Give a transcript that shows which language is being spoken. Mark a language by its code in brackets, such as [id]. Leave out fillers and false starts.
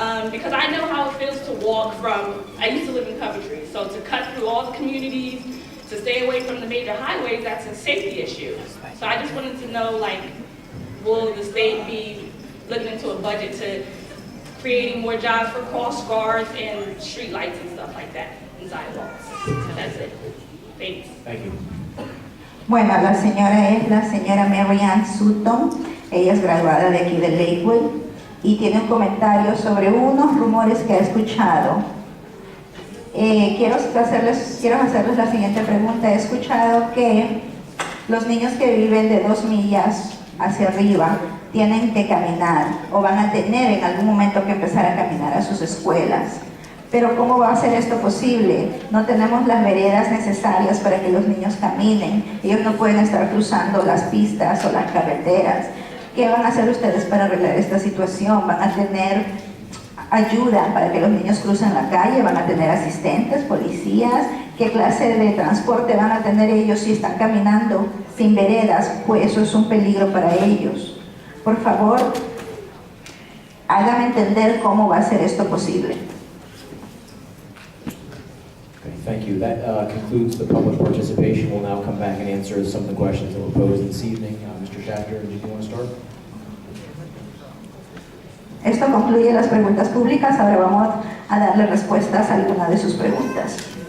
[en] Because I know how it feels to walk from, I used to live in Coventry, so to cut through all the communities, to stay away from the major highways, that's a safety issue. So I just wanted to know, like, will the state be looking into a budget to creating more jobs for cross guards and street lights and stuff like that, and sidewalks? That's it. Thanks. Thank you. [es] Bueno, la señora es la señora Marianne Sutton, ella es graduada de aquí de Lakewood y tiene un comentario sobre unos rumores que ha escuchado. Quiero hacerles la siguiente pregunta. He escuchado que Los niños que viven de 2 millas hacia arriba tienen que caminar o van a tener en algún momento que empezar a caminar a sus escuelas. Pero ¿cómo va a ser esto posible? No tenemos las veredas necesarias para que los niños caminen. Ellos no pueden estar cruzando las pistas o las carreteras. ¿Qué van a hacer ustedes para arreglar esta situación? ¿Van a tener ayuda para que los niños crucen la calle? ¿Van a tener asistentes, policías? ¿Qué clase de transporte van a tener ellos si están caminando sin veredas? Pues eso es un peligro para ellos. Por favor, háganme entender cómo va a ser esto posible. [en] Okay, thank you. That concludes the public participation. We'll now come back and answer some of the questions that were posed this evening. Mr. Schachter, do you want to start? [es] Esto concluye las preguntas públicas. Ahora vamos a darle respuestas a alguna de sus preguntas.